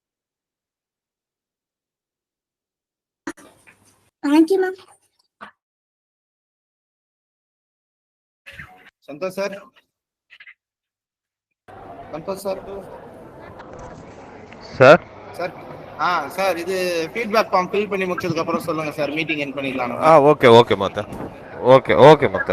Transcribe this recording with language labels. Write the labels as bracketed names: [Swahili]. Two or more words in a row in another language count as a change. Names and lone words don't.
[English] Thank you, ma'am. Santosh sir. Santosh sir. Sir? [Tamil] Sir. Sir, இது [English] feedback form fill [Tamil] பண்ணி முடிச்சதுக்கு அப்புறம் சொல்லுங்க சார், [English] meeting end [Tamil] பண்ணிடலாம். [English] Okay Muthu. Okay Muthu.